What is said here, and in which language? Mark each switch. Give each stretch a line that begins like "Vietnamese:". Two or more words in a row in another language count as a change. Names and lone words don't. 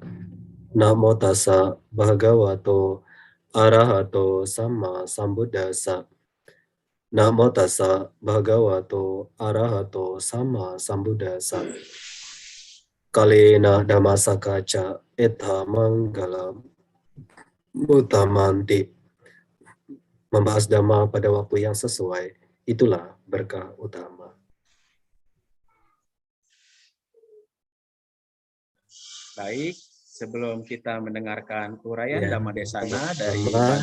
Pali: Namo tassa bhagavato arahato sama sambuddhassa. Namo tassa bhagavato arahato sama sambuddhassa. Kalena dhammasakaca etha manggalam mutamanti.
Indonesian: Membahas dhamma pada waktu yang sesuai, itulah berkah utama. Baik, sebelum kita mendengarkan uraian Ya,
Pali: Dhamma Desana
Indonesian: dari pertama,